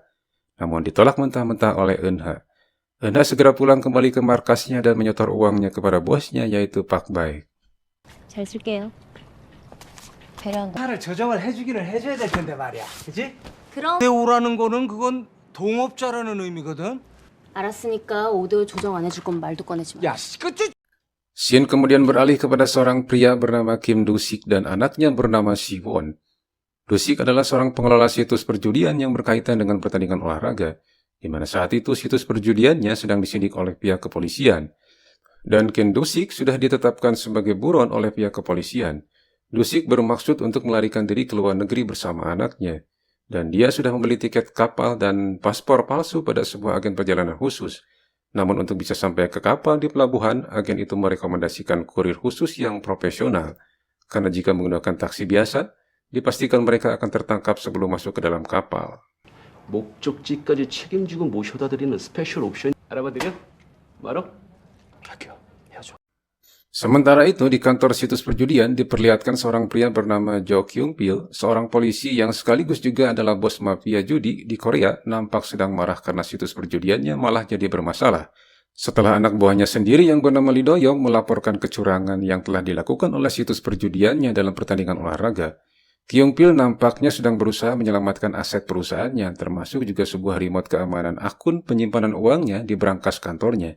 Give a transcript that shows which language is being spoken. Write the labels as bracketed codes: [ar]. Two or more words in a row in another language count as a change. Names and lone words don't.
[id] Namun ditolak mentah-mentah oleh Eun-ha. Eun-ha segera pulang kembali ke markasnya dan menyetor uangnya kepada bosnya, yaitu Pak Baik. [ko] 잘 쓸게요. 배려한 거. 차를 조정을 해주기는 해줘야 될 텐데 말이야, 그렇지? 그럼 오라는 거는 그건 동업자라는 의미거든. 알았으니까 오더 조정 안 해줄 건 말도 꺼내지 마. 야, 그치? [id] Scene kemudian beralih kepada seorang pria bernama Kim Do-sik dan anaknya bernama Si-won. Do-sik adalah seorang pengelola situs perjudian yang berkaitan dengan pertandingan olahraga, di mana saat itu situs perjudiannya sedang disidik oleh pihak kepolisian. Dan Kim Do-sik sudah ditetapkan sebagai buron oleh pihak kepolisian. Do-sik bermaksud untuk melarikan diri ke luar negeri bersama anaknya, dan dia sudah membeli tiket kapal dan paspor palsu pada sebuah agen perjalanan khusus. Namun untuk bisa sampai ke kapal di pelabuhan, agen itu merekomendasikan kurir khusus yang profesional. Karena jika menggunakan taksi biasa, dipastikan mereka akan tertangkap sebelum masuk ke dalam kapal. [ko] 목적지까지 책임지고 모셔다 드리는 [en] special option [ko] 알아봐드려? 말어? 할게요. 해야죠. [id] Sementara itu, di kantor situs perjudian diperlihatkan seorang pria bernama Jo Kyung-pil, seorang polisi yang sekaligus juga adalah bos mafia judi di Korea, nampak sedang marah karena situs perjudiannya malah jadi bermasalah. Setelah anak buahnya sendiri yang bernama Lee Do-yong melaporkan kecurangan yang telah dilakukan oleh situs perjudiannya dalam pertandingan olahraga, Kyung-pil nampaknya sedang berusaha menyelamatkan aset perusahaannya, termasuk juga sebuah remote keamanan akun penyimpanan uangnya di brankas kantornya.